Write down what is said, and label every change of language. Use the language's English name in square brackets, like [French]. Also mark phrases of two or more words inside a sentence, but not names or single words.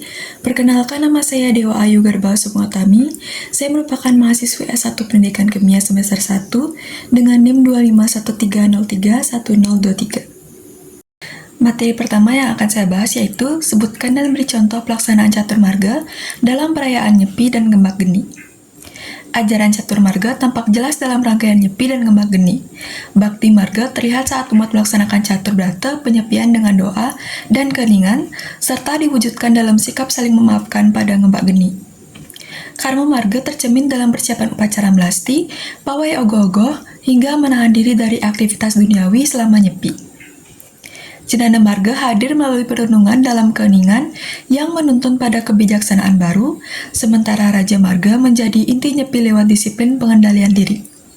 [Indonesian] Perkenalkan, nama saya Dewa Ayu Garbao Sukmawati. Saya merupakan mahasiswi S1 Pendidikan Kimia semester 1 dengan NIM 25130311023. Materi pertama yang akan saya bahas yaitu sebutkan dan beri contoh pelaksanaan catur marga dalam perayaan Nyepi dan Gembak Geni. Ajaran catur marga tampak jelas dalam rangkaian Nyepi dan Gembak Geni. Bakti marga terlihat saat umat melaksanakan catur brata penyepian dengan doa dan keheningan, serta diwujudkan dalam sikap saling memaafkan pada Gembak Geni. Karma marga tercermin dalam persiapan upacara melasti, pawai ogoh-ogoh, hingga menahan diri dari aktivitas duniawi selama Nyepi. Jnana marga hadir melalui perenungan dalam keheningan yang menuntun pada kebijaksanaan baru, sementara raja marga menjadi inti Nyepi lewat disiplin pengendalian diri.